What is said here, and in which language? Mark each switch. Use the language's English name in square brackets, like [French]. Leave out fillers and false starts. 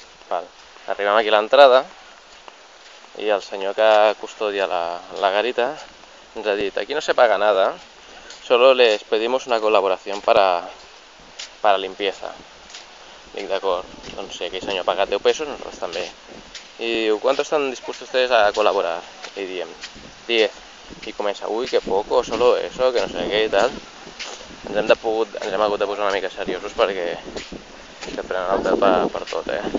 [Catalan] Arribem aquí a l'entrada i el senyor que custodia la garita ens ha dit, [Spanish] aquí no se paga nada, solo les pedimos una colaboración para limpieza. [Catalan] Dic, d'acord, doncs si aquell senyor ha pagat 10 pesos, nosaltres també. I diu, [Spanish] ¿cuánto están dispuestos ustedes a colaborar? [Catalan] I diem, 10. I comença, uy, [Spanish] que poco, solo eso, [Catalan] que no sé què i tal. Ens hem hagut de posar una mica seriosos perquè que prenen el pèl per tot,